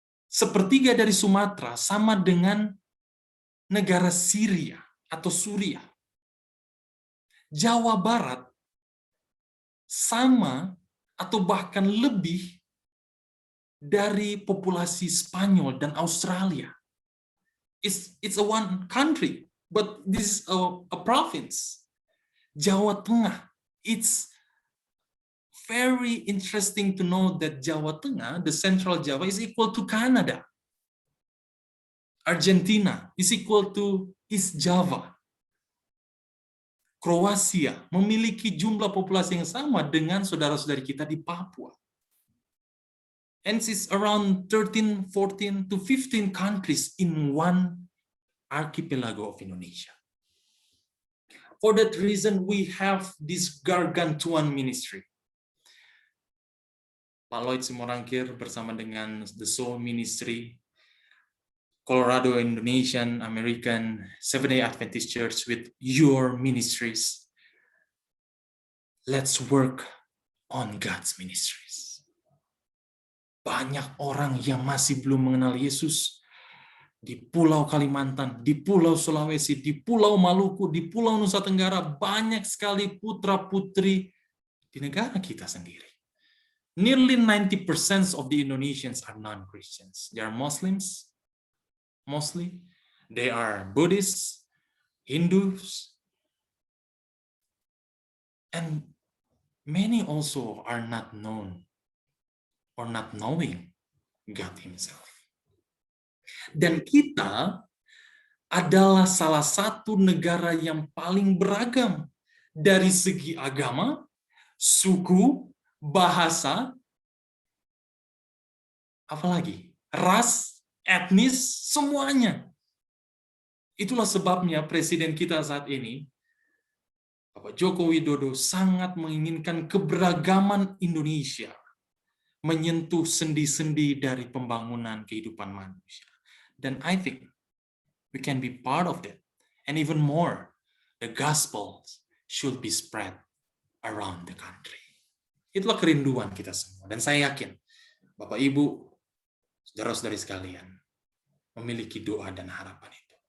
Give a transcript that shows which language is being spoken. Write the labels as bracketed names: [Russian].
[Indonesian] Sepertiga dari Sumatera sama dengan negara Syria atau Suriah. Jawa Barat sama atau bahkan lebih dari populasi Spanyol dan Australia. [English] It's a one country, but this is a province. Jawa Tengah, it's very interesting to know that Jawa Tengah, the Central Java, is equal to Canada. Argentina is equal to East Java. [Indonesian] Kroasia memiliki jumlah populasi yang sama dengan saudara-saudari kita di Papua. [English] And it's around 13, 14 to 15 countries in one archipelago of Indonesia. For that reason, we have this gargantuan ministry. [Indonesian] Pak Lloyd Simorangkir bersama dengan The Soul Ministry, Colorado Indonesian American Seventh-day Adventist Church [English] with your ministries. Let's work on God's ministries. [Indonesian] Banyak orang yang masih belum mengenal Yesus di Pulau Kalimantan, di Pulau Sulawesi, di Pulau Maluku, di Pulau Nusa Tenggara, banyak sekali putra-putri di negara kita sendiri. [English] Nearly 90% of the Indonesians are non-Christians. They are Muslims, mostly. They are Buddhists, Hindus, and many also are not known or not knowing God Himself. [Indonesian] Dan kita adalah salah satu negara yang paling beragam dari segi agama, suku, bahasa, apalagi ras, etnis, semuanya. Itulah sebabnya Presiden kita saat ini, Bapak Joko Widodo, sangat menginginkan keberagaman Indonesia menyentuh sendi-sendi dari pembangunan kehidupan manusia. [English] Dan I think we can be part of that. And even more, the gospel should be spread around the country. [Indonesian] Itulah kerinduan kita semua. Dan saya yakin, Bapak Ibu, saudara-saudari sekalian, memiliki doa dan harapan itu.